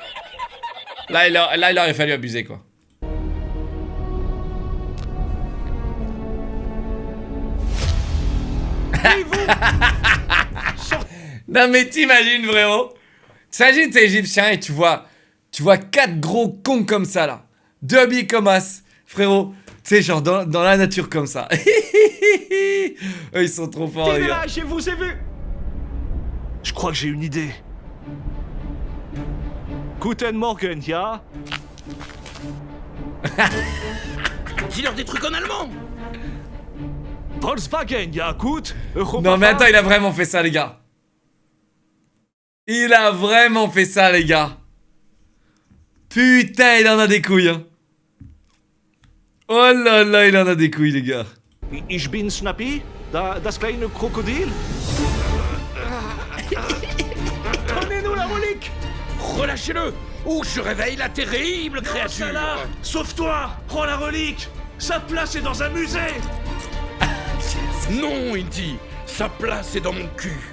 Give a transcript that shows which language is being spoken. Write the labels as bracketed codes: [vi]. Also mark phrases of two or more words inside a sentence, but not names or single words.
[fr] Là, il aurait fallu abuser, quoi. Non, mais t'imagines, frérot. T'imagines, t'es égyptien et tu vois 4 gros cons comme ça, là. 2 habillés comme as, frérot. Tu sais, genre dans la nature comme ça. Eux, ils sont trop forts, les gars. Je vous ai vu. Je crois que j'ai une idée. [de] Guten Morgen, ja? [fr] Dis-leur des trucs en allemand. [de] Volkswagen, ja, gut? [fr] Non, mais attends, il a vraiment fait ça, les gars. Il a vraiment fait ça, les gars. Putain, il en a des couilles, hein. Oh là là, il en a des couilles, les gars. [de] Ich bin Snappy, das kleine Krokodil. [fr] Donnez-nous la relique. Relâchez-le ou je réveille la terrible créature. Là, sauve-toi. Prends la relique. Sa place est dans un musée. Non, Indy, sa place est dans mon cul.